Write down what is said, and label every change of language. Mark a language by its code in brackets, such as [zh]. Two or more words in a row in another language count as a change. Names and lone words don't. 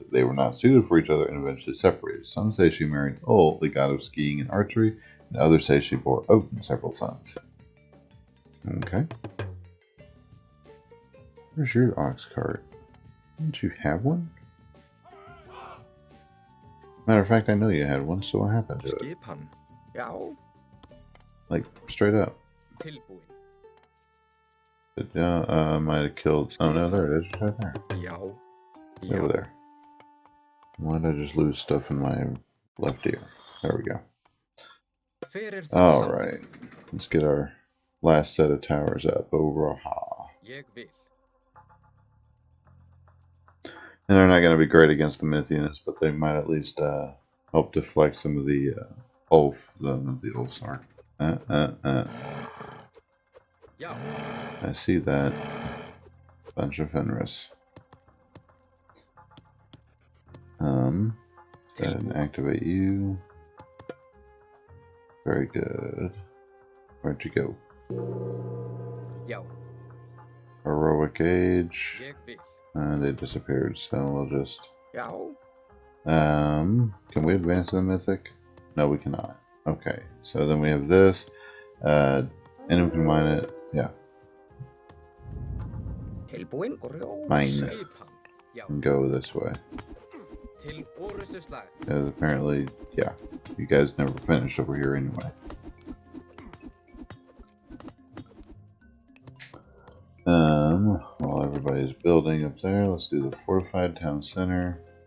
[en] They were not suited for each other and eventually separated. Some say she married Ol, the god of skiing and archery, and others say she bore Odin several sons. Okay. Where's your ox cart? Didn't you have one? Matter of fact, I know you had one, so what happened to it? [is] Skipan. Já. [en] Like, straight up. [is] Tilbúin. [en] It might have killed... Oh no, there it is, right there. [is] Já. [en] Over there. Why did I just lose stuff in my left ear? There we go. [is] Hver þar? [en] Alright. Let's get our last set of towers up. Over. [is] Ég vil. [en] And they're not going to be great against the myth units, but they might at least help deflect some of the the Ulfsark. [is] Já. [en] I see that. Bunch of Fenris. Go ahead and activate you. Very good. Where'd you go? [is] Já. [en] Heroic Age. [is] Ég vil. [en] They disappeared, so we'll just... [is] Já. [en] Can we advance to the mythic? No, we cannot. Okay, so then we have this. And we can mine it. Yeah. [is] Tilbúin og rjó. [en] Mine. [is] Skipan. Já. [en] And go this way. [is] Til orrustuslag. [en] Because apparently, yeah, you guys never finished over here anyway. While everybody's building up there, let's do the fortified town center.